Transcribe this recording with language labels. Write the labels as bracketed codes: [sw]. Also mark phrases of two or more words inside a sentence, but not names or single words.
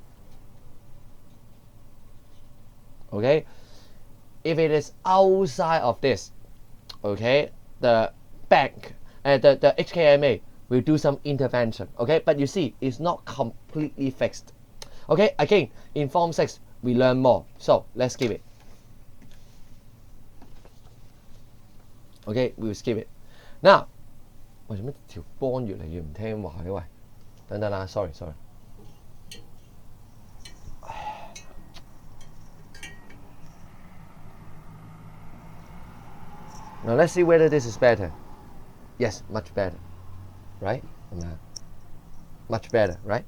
[en] Okay, if it is outside of this, okay, the bank and the HKMA will do some intervention. Okay, but you see, it's not completely fixed. Okay, again, in Form 6, we learn more. So let's skip it. Okay, we will skip it. Now, [yue] 喂，做乜條波越嚟越唔聽話嘅？喂，等等啦 ，sorry。 [en] Now let's see whether this is better. Yes, much better, right? Much better, right?